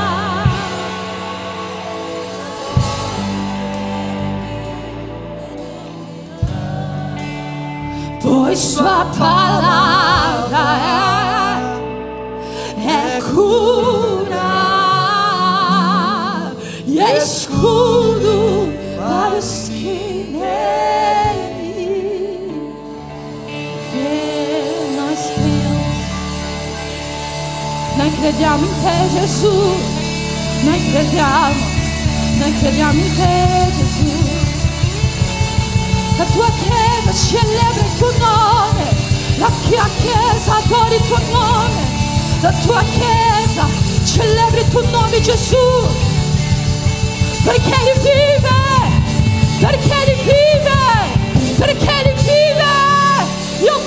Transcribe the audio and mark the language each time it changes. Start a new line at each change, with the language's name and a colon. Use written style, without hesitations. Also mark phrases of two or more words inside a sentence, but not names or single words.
Portuguese: Pois sua palavra é cura e é escudo para os que nele crê. Nós cremos, nós
Italian: crediamo in te, Gesù. Noi crediamo in te, Gesù. La tua chiesa celebra il tuo nome, la chiesa adora il tuo nome, la tua chiesa celebra il tuo nome, Gesù, perché Lui vive, perché Lui vive, perché Lui vive.